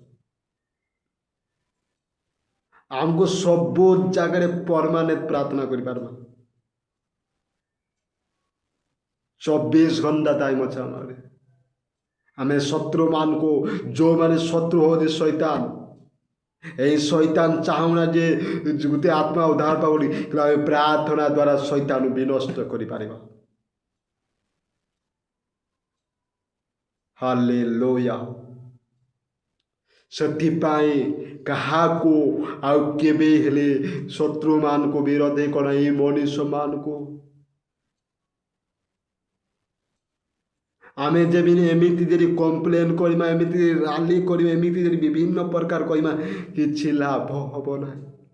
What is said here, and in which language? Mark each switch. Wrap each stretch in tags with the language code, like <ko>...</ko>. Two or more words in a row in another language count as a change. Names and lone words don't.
<or>ଆମକୁ ସବୁ ଜାଗାରେ ପରମାନେଣ୍ଟ ପ୍ରାର୍ଥନା କରିପାରିବା। 24 ଘଣ୍ଟା ଟାଇମ୍ ଅଛି ଆମର। ଆମେ ଶତ୍ରୁମାନଙ୍କୁ, ଯେଉଁମାନେ ଶତ୍ରୁ ହଉଛି ଶୈତାନ, ଏଇ ଶୈତାନ ଚାହୁଁନା ଯେ ଗୋଟେ ଆତ୍ମା ଉଦ୍ଧାର ପାବ ବୋଲି, କିନ୍ତୁ ଆମେ ପ୍ରାର୍ଥନା ଦ୍ୱାରା ଶୈତାନ ବିନଷ୍ଟ କରିପାରିବା। ହାଲେଲୁୟା। ସେଥିପାଇଁ କାହାକୁ ଆଉ କେବେ ହେଲେ ଶତ୍ରୁମାନଙ୍କୁ ବିରୋଧୀ କର, ଏଇ ମଣିଷମାନଙ୍କୁ ଆମେ ଯେମିତି ଏମିତି ଯଦି କମ୍ପ୍ଲେନ୍ କରିବା, ଏମିତି ରାଲି କରିବା, ଏମିତି ଯଦି ବିଭିନ୍ନ ପ୍ରକାର କହିବା, କିଛି ଲାଭ ହବ ନାହିଁ।</or>